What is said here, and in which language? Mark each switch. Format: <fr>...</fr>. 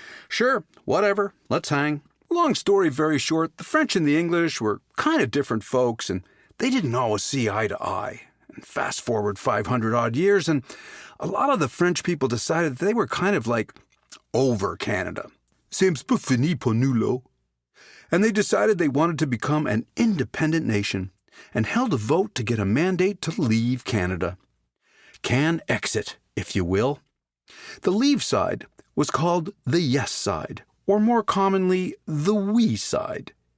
<en>Sure, whatever, let's hang. Long story very short, the French and the English were kind of different folks, and they didn't always see eye to eye. And fast forward 500-odd years, and a lot of the French people decided that they were kind of like over Canada.</en> <fr>C'est un peu fini pour nous, là.</fr> <en>And they decided they wanted to become an independent nation, and held a vote to get a mandate to leave Canada. Can exit, if you will. The leave side was called the yes side, or more commonly, the oui side.</en>